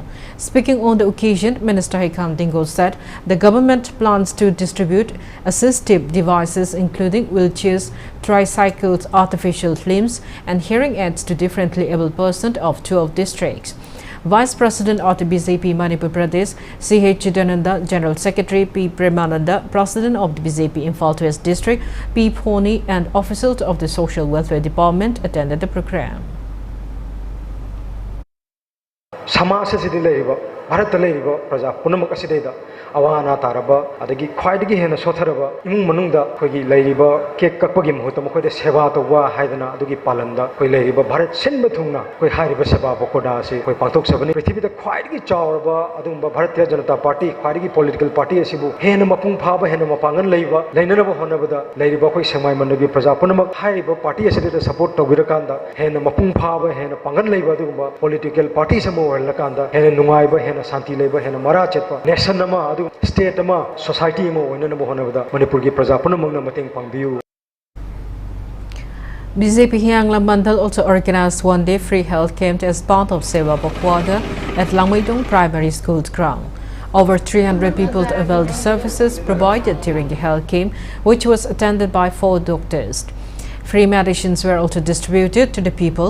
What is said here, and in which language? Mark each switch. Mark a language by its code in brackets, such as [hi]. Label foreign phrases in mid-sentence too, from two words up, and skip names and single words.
[en] Speaking on the occasion, Minister Haikam Dingo said the government plans to distribute assistive devices including wheelchairs, tricycles, artificial limbs and hearing aids to differently able persons of 12 districts. Vice President of the BJP Manipur Pradesh, C.H. Chidananda, General Secretary P. Premananda, President of the BJP Imphal West District P. Phoni and officials of the Social Welfare Department attended the program. [mni] भारत प्रजा पुनमक अवाना तारब अदगी ख्वाइदगी हेन सोथरब इमुंग मनुंगदा खोगी लैरिब केक ककपगी मुहूर्त मखोयदे सेवा तौबा हाइदना अदुगी पालनदा खोई लैरिब भारत सिनब थुंगना खोई हारिब सेवा बकोडा से खोई पांथोक सबनी पृथ्वीदा ख्वाइदगी चावरब अदुंबा भारतीय जनता पार्टी ख्वाइदगी [en] political party [mni] असिबु हेन मपुंग फाब हेन मपांगन लैब लैननब होनबदा लैरिब खोई सेमाय मनबी प्रजा पुनमक हारिब पार्टी असिदे सपोर्ट तौगिरकांदा हेन मपुंग फाब हेन पांगन लैब अदुंबा [en] political party [mni] समो हरलकांदा हेन नुंगाइब हेन शांति लैब हेन मरा चेतप नेशन नमा [en] state society [mni] Manipur ki praja punamangna mateng pangbiu. [en] BJP Hianglam Mandal also organized one-day free health camp as part of Seva Bakwada at Langmaidong Primary School's ground. Over 300 people availed the services provided during the health camp, which was attended by 4 doctors. Free medicines were also distributed to the people.